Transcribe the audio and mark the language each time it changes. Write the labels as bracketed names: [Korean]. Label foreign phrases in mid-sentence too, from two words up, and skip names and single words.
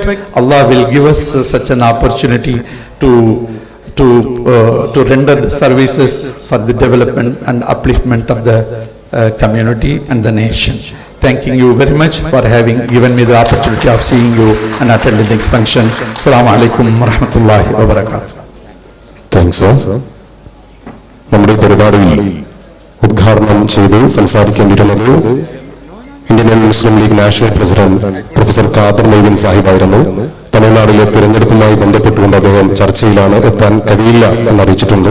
[English] Allah will give us such an opportunity to render the services for the development and upliftment of the community and the nation. Thanking you very much for having given me the opportunity of seeing you and attending this function. [Arabic] السلام عليكم ورحمة الله وبركاته. [Malayalam] താങ്ക്സ്. നമ്മുടെ പരിപാടിയിൽ ഉദ്ഘാടനം ചെയ്ത് സംസാരിക്കേണ്ടിയിരുന്നത് ഇന്ത്യൻ മുസ്ലിം ലീഗ് നാഷണൽ പ്രസിഡന്റ് പ്രൊഫസർ ഖാദർ മൊയ്തീൻ സാഹിബായിരുന്നു. തമിഴ്നാട്ടിലെ തിരഞ്ഞെടുപ്പുമായി ബന്ധപ്പെട്ടുകൊണ്ട് അദ്ദേഹം ചർച്ചയിലാണ്, എത്താൻ കഴിയില്ല എന്നറിയിച്ചിട്ടുണ്ട്.